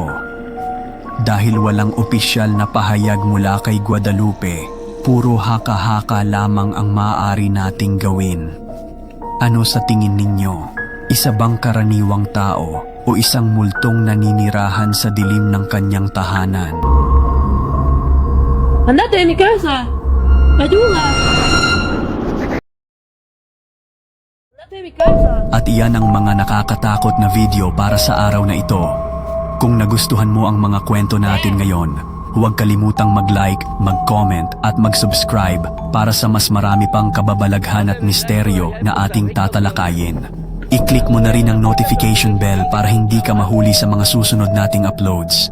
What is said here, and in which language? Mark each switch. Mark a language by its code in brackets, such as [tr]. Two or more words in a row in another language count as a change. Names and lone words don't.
[tl] Dahil walang opisyal na pahayag mula kay Guadalupe, puro haka-haka lamang ang maaari nating gawin. Ano sa tingin ninyo? Isa bang karaniwang tao o isang multong naninirahan sa dilim ng kanyang tahanan? [es] Andate de mi casa. Ayuda. Andate de mi casa. [tl] At iyan ang mga nakakatakot na video para sa araw na ito. Kung nagustuhan mo ang mga kwento natin ngayon, huwag kalimutang mag-like, mag-comment at mag-subscribe para sa mas marami pang kababalaghan at misteryo na ating tatalakayin. I-click mo na rin ang [en] notification bell [tl] para hindi ka mahuli sa mga susunod nating uploads.